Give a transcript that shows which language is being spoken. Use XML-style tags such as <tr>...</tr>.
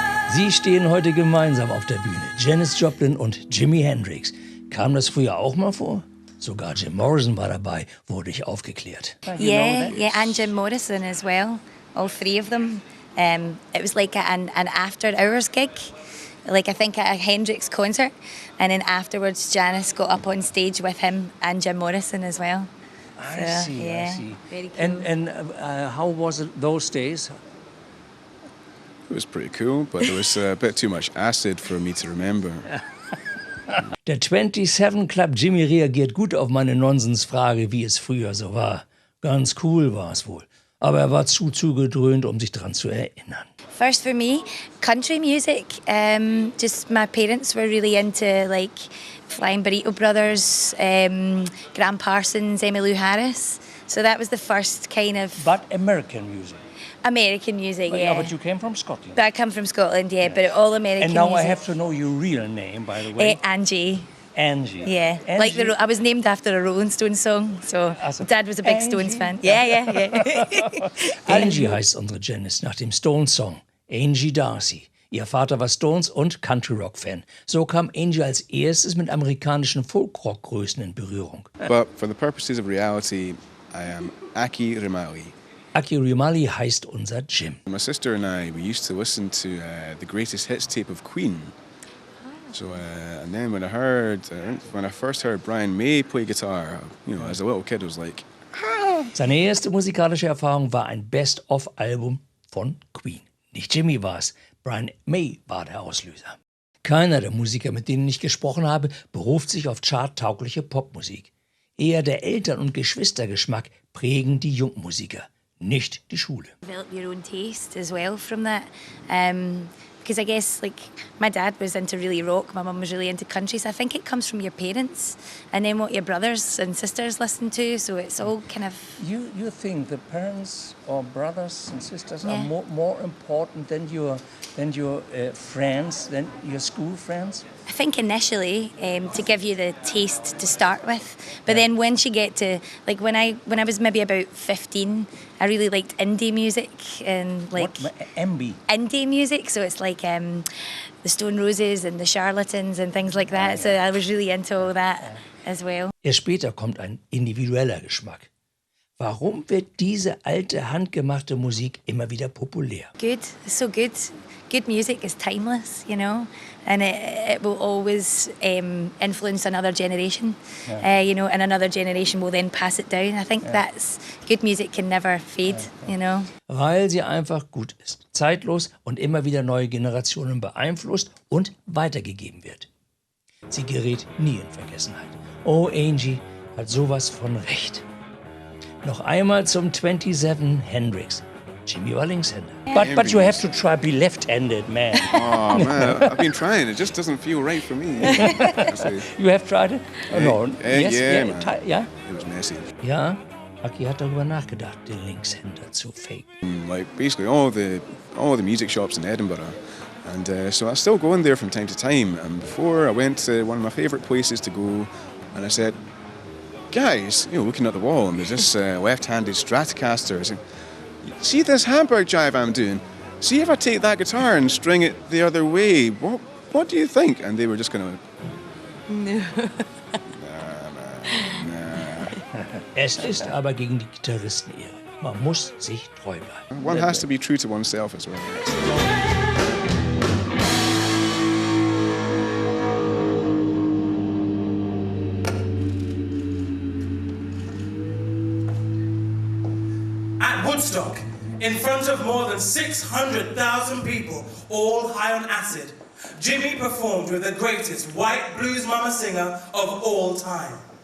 <de>Sie stehen heute gemeinsam auf der Bühne, Janis Joplin und Jimi Hendrix. Kam das früher auch mal vor? Sogar Jim Morrison war dabei, wurde ich aufgeklärt.</de> <en>Yeah, and Jim Morrison as well. All three of them. It was like an after-hours gig, like I think at a Hendrix concert, and then afterwards Janis got up on stage with him and Jim Morrison as well. I see. Very cool. And how was it those days? It was pretty cool, but there was a bit too much acid for me to remember.</en> <de>Der 27 Club Jimmy reagiert gut auf meine Nonsensfrage, wie es früher so war. Ganz cool war es wohl. Aber er war zugedröhnt, um sich daran zu erinnern.</de> <en>First for me, country music. Just my parents were really into like Flying Burrito Brothers, Graham Parsons, Emmylou Harris. So that was the first kind of But American music. American music, But, yeah. but you came from Scotland. But I come from Scotland, yeah, but all American And now music. I have to know your real name, by the way. Angie. Angie. Yeah, Angie. like I was named after a Rolling Stones song, so Also, Dad was a big Angie. Stones fan. Yeah.</en> <de>Angie heißt unsere Janice nach dem Stones-Song. Angie Darcy. Ihr Vater war Stones- und Country-Rock-Fan. So kam Angie als erstes mit amerikanischen Folk-Rock-Größen in Berührung.</de> <en>But for the purposes of reality, I am Aki Rimali.</en> <de>Aki Rimali heißt unser Jim.</de> <en>My sister and I, we used to listen to the greatest hits tape of Queen. So, and then when I first heard Brian May play guitar, as a little kid, I was like,</en> <de>Seine erste musikalische Erfahrung war ein Best-of-Album von Queen. Nicht Jimmy war es, Brian May war der Auslöser. Keiner der Musiker, mit denen ich gesprochen habe, beruft sich auf charttaugliche Popmusik. Eher der Eltern- und Geschwistergeschmack prägen die Jungmusiker, nicht die Schule.</de> <en>Develop your own taste as well from that. Because I guess like my dad was into really rock, my mum was really into country, so I think it comes from your parents and then what your brothers and sisters listen to, so it's all kind of... You think the parents or brothers and sisters Yeah. are more important than your friends, than your school friends? I think initially to give you the taste to start with, but then once you get to like when I was maybe about 15, I really liked indie music and like MB. indie music. So it's like the Stone Roses and the Charlatans and things like that. So I was really into all that as well.</en> <de>Erst später kommt ein individueller Geschmack. Warum wird diese alte, handgemachte Musik immer wieder populär?</de> <en>Good, it's so good. Good music is timeless, and it will always influence another generation, and another generation will then pass it down. I think that's good music can never fade,</en> <de>Weil sie einfach gut ist, zeitlos und immer wieder neue Generationen beeinflusst und weitergegeben wird. Sie gerät nie in Vergessenheit. Oh, Angie hat sowas von recht. Noch einmal zum 27 Hendrix. Jimmy war Linkshänder.</de> <en>But you have to try be left-handed, man. oh man, I've been trying, it just doesn't feel right for me. You have tried it? Oh, no. Yes, yeah, man.</en> <de>Ja?</de> <en>It was messy.</en> <de>Ja, Aki hat darüber nachgedacht, den Linkshänder zu faken.</de> <en>Like basically all the music shops in Edinburgh. And so I still go in there from time to time. And before I went to one of my favourite places to go, and I said, guys, looking at the wall, and there's this left-handed Stratocaster. I said, see this Hamburg jive I'm doing? See if I take that guitar and string it the other way. What do you think? And they were just kind of like,</en> <de>Es ist aber gegen die Gitarristen Ehre. Man muss sich treu bleiben.</de> <en>one has to be true to oneself as well. At Woodstock, in front of more than 600,000 people, all high on acid, Jimmy performed with the greatest white blues mama singer of all time.</en>